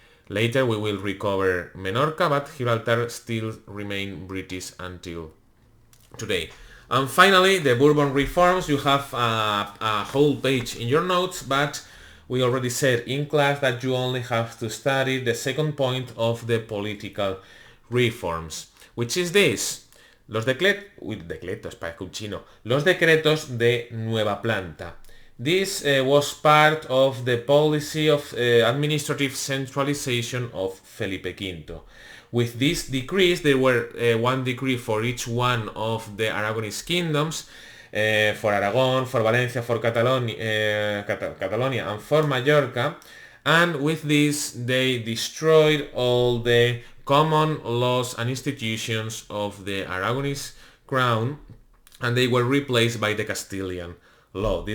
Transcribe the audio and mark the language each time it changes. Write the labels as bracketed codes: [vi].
[en] Later we will recover Menorca, but Gibraltar still remain British until today. And finally, the Bourbon reforms. You have a whole page in your notes, but we already said in class that you only have to study the second point of the political reforms, which is this. [es] Los decretos, parezco un chino. Los decretos de nueva planta. [en] This was part of the policy of administrative centralization of Felipe V. With these decrees, there were one decree for each one of the Aragonese kingdoms, for Aragon, for Valencia, for Catalonia, and for Mallorca, and with this they destroyed all the common laws and institutions of the Aragonese crown, and they were replaced by the Castilian law.